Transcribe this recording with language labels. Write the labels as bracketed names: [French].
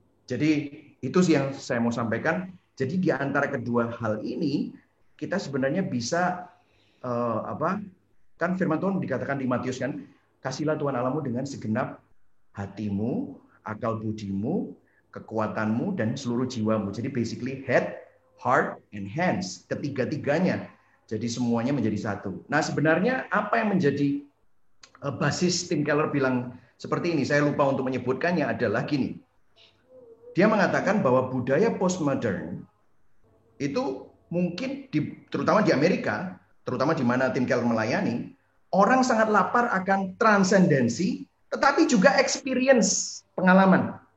[Indonesian] Jadi itu sih yang saya mau sampaikan. Jadi di antara kedua hal ini, kita sebenarnya bisa kan firman Tuhan dikatakan di Matius kan, kasihlah Tuhan Allahmu dengan segenap hatimu, akal budimu, kekuatanmu, dan seluruh jiwamu. Jadi [English] basically head, heart, and hands. [Indonesian] Ketiga-tiganya. Jadi semuanya menjadi satu. Nah sebenarnya apa yang menjadi basis Tim Keller bilang seperti ini, saya lupa untuk menyebutkannya, adalah gini. Dia mengatakan bahwa budaya postmodern itu mungkin terutama di Amerika, terutama di mana Tim Keller melayani, orang sangat lapar akan transendensi, tetapi juga experience, pengalaman.